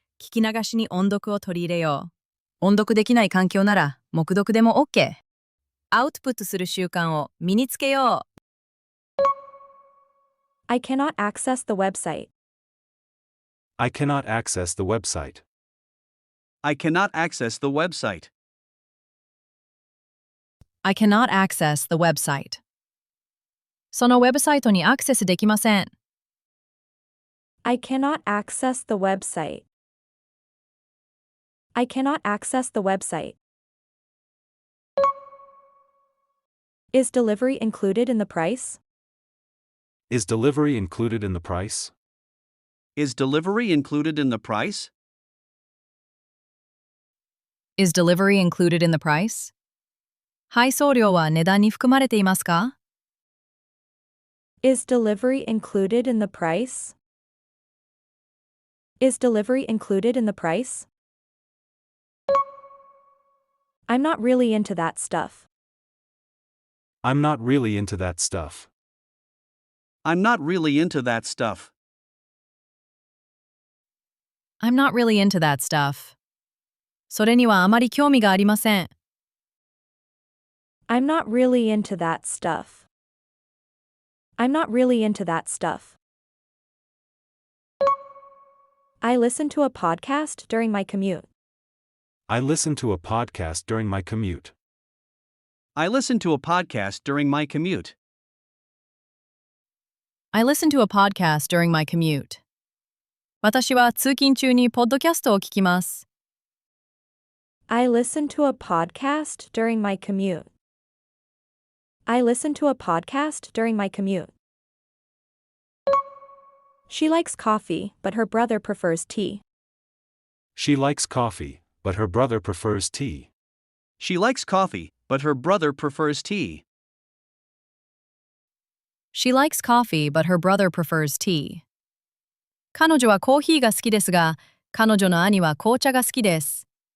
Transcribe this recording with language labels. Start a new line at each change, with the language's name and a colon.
Japanese: 聞き流しに音読を取り入れよう。音読できない環境なら、黙読でも OK。アウトプットする習慣を身につけよう。
English: I cannot access the website. I cannot access the website. I cannot access the website. I cannot access the website.
Japanese: そのウェブサイトにアクセスできません。
English: I cannot access the website. I cannot access the website. Is delivery included in the price? Is delivery included in the price? Is delivery included in the price? Is delivery included in the price?
Japanese: 配送料は値段に含まれていますか？
English: Is delivery included in the price? Is delivery included in the price? I'm not really into that stuff. I'm not really into that stuff. I'm not really into that stuff. I'm not really into that stuff.
Japanese: それにはあまり興味がありません。
English: I'm not really into that stuff. I'm not really into that stuff. I listen to a podcast during my commute. I listen to a podcast during my commute. I listen to a podcast during my commute. I listen to a podcast during my commute.
Japanese: 私は通勤中にポッドキャストを聞きます。
English: I listen to a podcast during my commute. I listen to a podcast during my commute. She likes coffee, but her brother prefers tea. She likes coffee, but her brother prefers tea. She likes coffee, but her brother prefers tea. She likes coffee, but her brother prefers tea.
Japanese: 彼女はコーヒーが好きですが、彼女の兄は紅茶が好きです。